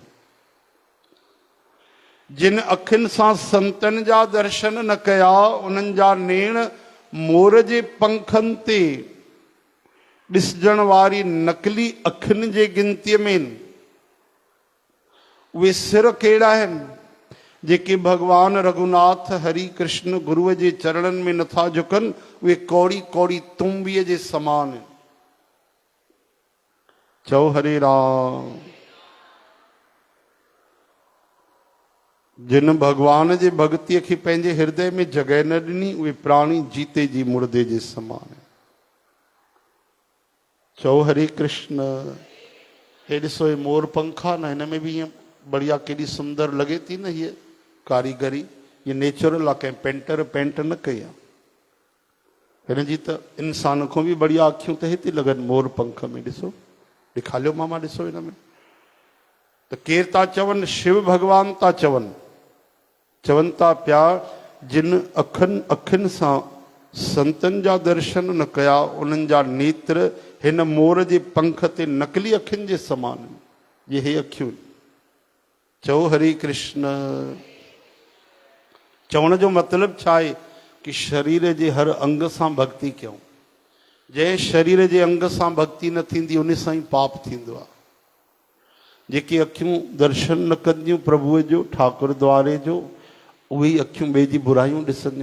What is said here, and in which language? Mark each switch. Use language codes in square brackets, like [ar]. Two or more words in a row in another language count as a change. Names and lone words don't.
[sd] जिन अखियुनि सां संतनि जा दर्शन न कया उन्हनि जा नेण मोर जे पंखनि ते ॾिसजण वारी नकली अखियुनि जे गिनतीअ में आहिनि। उहे सिर कहिड़ा आहिनि जेके भगवान रघुनाथ हरि कृष्ण गुरुअ जे चरणनि में नथा झुकनि, उहे कौड़ी कौड़ी तुम्बीअ जे समान आहिनि। चओ हरे राम। जिन भगवान जे भक्तीअ खे पंहिंजे हृदय में जॻह न ॾिनी उहे प्राणी जीते जी मुर्दे जे समान आहिनि। चओ हरे कृष्ण। हे ॾिसो, हे मोर पंखा न, हिन में बि ईअं बढ़िया केॾी सुंदर लॻे थी न हीअ कारीगरी। ये नेचुरल आहे, कंहिं पेंटर पेंट न कई आहे। हिन जी त इंसान खां बि बढ़िया अखियूं त हिते लॻनि मोर पंख में। ॾिसो, ॾेखारियो मामा, ॾिसो हिन में त केरु था चवनि, शिव भगवान था चवनि था पिया जिन अखियुनि सां संतनि जा दर्शन न कया उन्हनि जा नेत्र हिन मोर जे पंख ते नकली अखियुनि जे समान आहिनि। ये हे अखियूं। चओ हरे कृष्ण। चवण जो मतिलबु छा आहे कि शरीर जे हर अंग सां भक्ति कयूं। जंहिं शरीर जे अंग सां भक्ति न थींदी उन सां ई पाप थींदो आहे। जेके अखियूं दर्शन न कंदियूं प्रभुअ जो, ठाकुर द्वारे जो, उहे ई अखियूं ॿिए जी बुराइयूं ॾिसंदियूं।